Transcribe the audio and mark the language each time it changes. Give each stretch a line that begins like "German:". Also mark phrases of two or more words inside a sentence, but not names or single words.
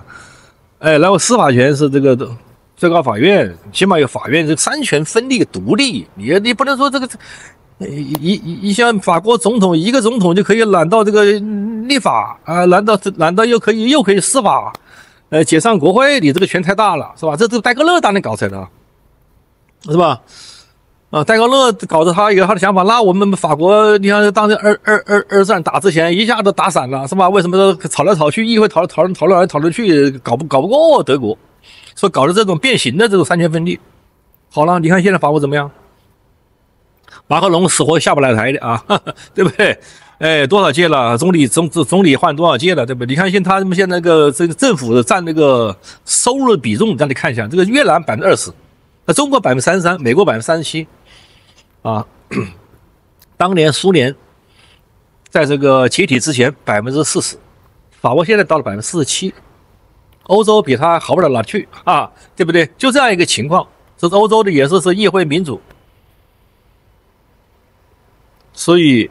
Chinese: 然後司法權是這個最高法院，起碼有法院，這個三權分立獨立，你不能說這個。一像法國總統，一個總統就可以攬到這個立法啊，攬到又可以司法，解散國會，你這個權太大了，是吧？這戴高樂當年搞出來的，是吧？戴高樂搞着他有他的想法，那我們法國，你看當年二戰打之前一下子打散了，是吧？為什麼吵來吵去，議会討論去，搞不過德國，所以搞的這種變形的这種三权分立。好了，你看現在法國怎麼樣？馬克龍死活下不來台的啊，對不對？哎，多少届了？總理換多少屆了，对不对？你看他们现在这个政府的占那个收入的比重，让你看一下，这个越南20%，那中国33%，美国37%，啊，當年蘇聯在這個解體之前40%，法國現在到了47%，歐洲比它好不了哪去啊，對不對？就這樣一個情況，這是歐洲的也是議會民主，所以。